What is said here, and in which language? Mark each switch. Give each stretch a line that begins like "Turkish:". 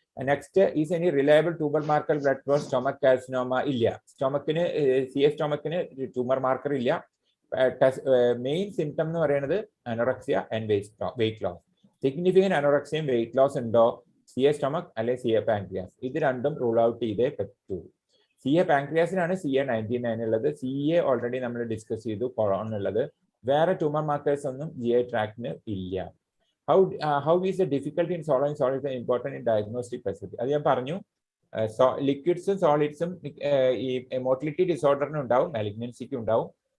English: Next is any reliable tumour marker blood for stomach carcinoma? ഇല്ല.
Malayalam: സ്റ്റൊമക്കിന് CA സ്റ്റൊമക്കിന് tumour marker ഇല്ല. Main symptom എന്ന് പറയുന്നത് anorexia and weight loss. Significant അനോറക്സിയും weight loss ഉണ്ടോ CA stomach അല്ലെങ്കിൽ CA pancreas? ഇത് രണ്ടും rule out ചെയ്തേ പറ്റൂ. CA പാൻക്രിയാസിനാണ് CA99 ഉള്ളത്. CA ഓൾറെഡി നമ്മൾ ഡിസ്കസ് ചെയ്തു, കൊളോൺ ഉള്ളത്. വേറെ ട്യൂമർ മാർക്കേഴ്സ് ഒന്നും GI ട്രാക്റ്റിന് ഇല്ല.
English: How is the difficulty in solving solids important in diagnostic facility?
Malayalam: അത് ഞാൻ പറഞ്ഞു. ലിക്വിഡ്സും സോളിഡ്സും ഈ മോട്ടിലിറ്റി ഡിസോർഡറിന് ഉണ്ടാവും, മാലിഗ്നൻസിക്ക് ഉണ്ടാവും.